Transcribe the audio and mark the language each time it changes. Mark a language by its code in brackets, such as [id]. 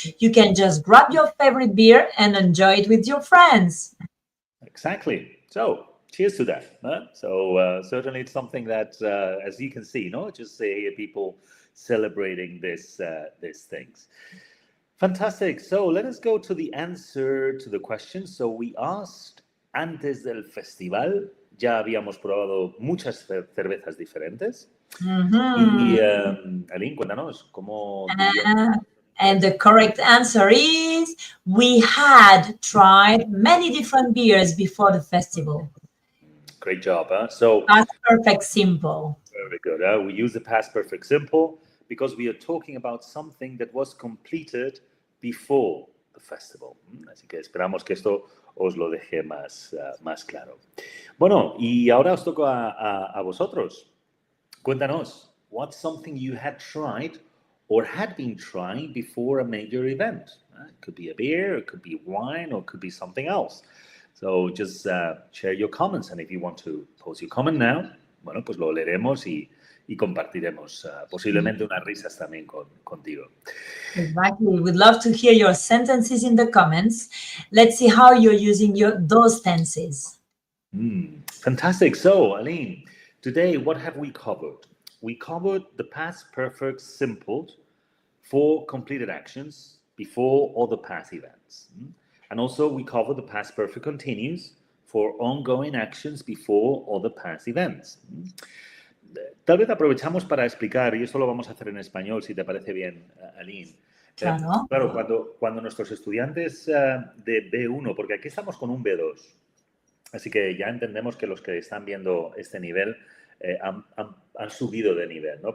[en] You can just grab your favorite beer and enjoy it with your friends. Exactly. So, cheers to that. So, certainly it's something that, as you can see, just people celebrating these things. Fantastic. So, let us go to the answer to the question. So, we asked, [es] antes del festival, ya habíamos probado muchas cervezas diferentes. Y, Aline, cuéntanos, ¿cómo [en] and the correct answer is we had tried many different beers before the festival. Great job. So past perfect simple. Very good. We use the past perfect simple because we are talking about something that was completed before the festival. [es] Así que esperamos que esto os lo deje más claro. Bueno, y ahora os toca a vosotros. Cuéntanos, [en] what's something you had tried or had been trying before a major event? It could be a beer, it could be wine, or it could be something else. So just share your comments, and if you want to post your comment now, [es] bueno, pues lo leeremos y compartiremos posiblemente unas risas también contigo. [en] Exactly. We'd love to hear your sentences in the comments. Let's see how you're using those tenses. Fantastic. So, Aline, today, what have we covered? We covered the past perfect simple for completed actions before all the past events. And also, we covered the past perfect continuous for ongoing actions before all the past events. [es] Tal vez aprovechamos para explicar, y esto lo vamos a hacer en español, si te parece bien, Aline, Claro. Claro, cuando nuestros estudiantes de B1, porque aquí estamos con un B2, así que ya entendemos que los que están viendo este nivel han subido de nivel, ¿no?